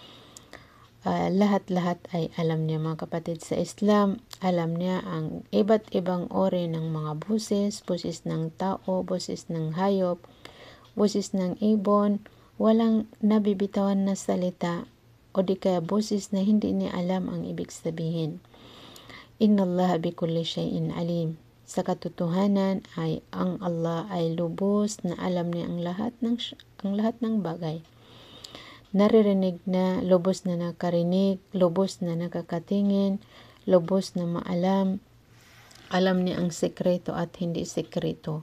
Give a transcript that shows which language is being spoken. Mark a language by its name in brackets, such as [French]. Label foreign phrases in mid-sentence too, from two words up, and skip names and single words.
[Filipino] Lahat-lahat ay alam niya mga kapatid sa Islam. Alam niya ang iba't ibang uri ng mga boses ng tao, boses ng hayop, boses ng ibon, walang nabibitawan na salita o di kaya boses na hindi niya alam ang ibig sabihin. [Arabic] إن الله بكل شيء عليم. [Filipino] Sa katotohanan ay ang Allah ay lubos na alam niya ang lahat ng bagay. Naririnig na, lubos na nakarinig, lubos na nakakatingin, lubos na maalam. Alam niya ang sekreto at hindi sekreto.